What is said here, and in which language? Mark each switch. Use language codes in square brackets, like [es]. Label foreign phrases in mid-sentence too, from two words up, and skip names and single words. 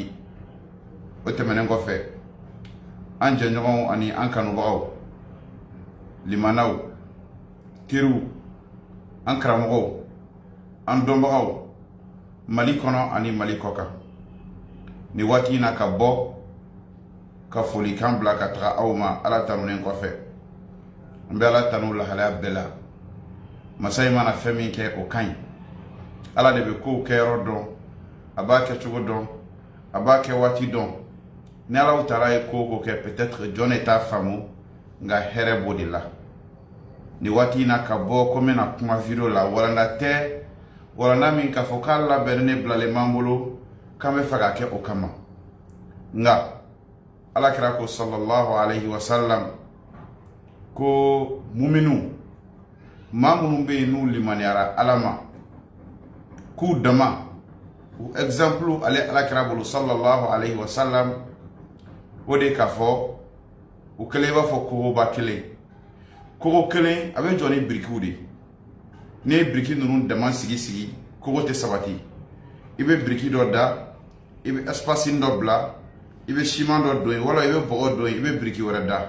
[bm] O tɛmɛnen kɔfɛ an jɛɲɔgɔnw ani an kanubagaw, limanaw, teriw, an karamɔgɔw, an dɔnbagaw, Mali kɔnɔ ani Mali kɔ kan, ni waati in na ka bɔ ka folikan bila ka taga aw ma ala tanunen kɔfɛ. N bɛ ala tanu lahalaya bɛɛ la. Masa in mana fɛn min kɛ o ka ɲi. Ala de bɛ kow kɛyɔrɔ dɔn, a b'a kɛcogo dɔn, a b'a kɛ waati dɔn. Ni Ala taala ye ko ko kɛ peut-être jɔn de t'a faamu, nka hɛrɛ b'o de la. Ni waati in na ka bɔ ko n bɛna kuma video la walanda tɛ, walanda min k'a fɔ k'a labɛnnen ne bilalen b'an bolo k'an bɛ fɛ ka kɛ o kama. Nka alakira ko [ar] صلى الله عليه وسلم [bm] ko muminu maa minnu bɛ yen n'u limaniyara ala ma k'u dama u exemple ale alakira bolo [ar] صلى الله عليه وسلم [bm] o de k'a fɔ u kɛlen b'a fɔ kogoba kelen. Kogo kelen a bɛ jɔ ni birikiw de. N'i ye biriki ninnu dama sigi kogo tɛ sabati. I bɛ biriki dɔ da, i bɛ espace dɔ bila, i bɛ ciment dɔ don yen wala i bɛ bɔgɔ don yen, i bɛ biriki wɛrɛ da.